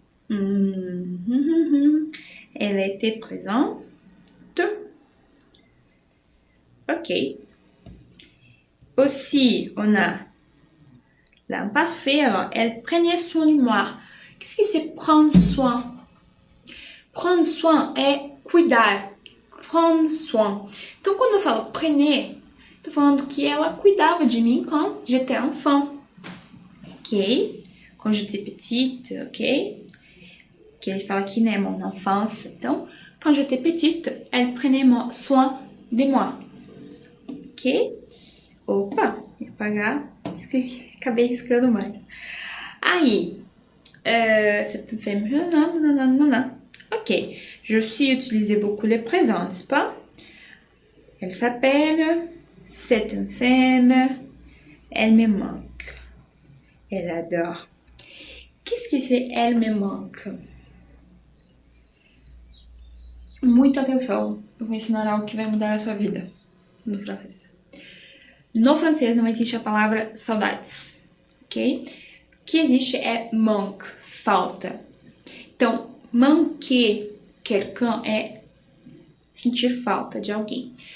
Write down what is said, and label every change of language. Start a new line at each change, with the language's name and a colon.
French: Elle était présente. Ok. Aussi, on a l'imparfait. Alors, elle prenait soin de moi. Qu'est-ce que c'est prendre soin? Prendre soin
Portuguese: é cuidar.
French: Prendre soin.
Portuguese: Então, quando eu falo prenez, estou falando que ela cuidava de mim
French: quand j'étais enfant.
Portuguese: Ok?
French: Quand j'étais petite,
Portuguese: ok? Que ele fala aqui, né,
French: mon enfance. Então, quand j'étais petite, elle prenait soin de moi.
Portuguese: Ok? Opa, ia apagar. Acabei riscando mais.
French: Aí, c'est une femme. Non. Ok, je suis utilisé beaucoup les présents, n'est-ce pas? Elle s'appelle, c'est une femme, elle me manque. Elle adore. Qu'est-ce que c'est elle me manque?
Portuguese: Muita atenção, eu vou ensinar algo que vai mudar a sua vida no francês. No francês não existe a palavra saudades, ok? O que existe é manque, falta. Então,
French: manquer quelqu'un
Portuguese: é sentir falta de alguém.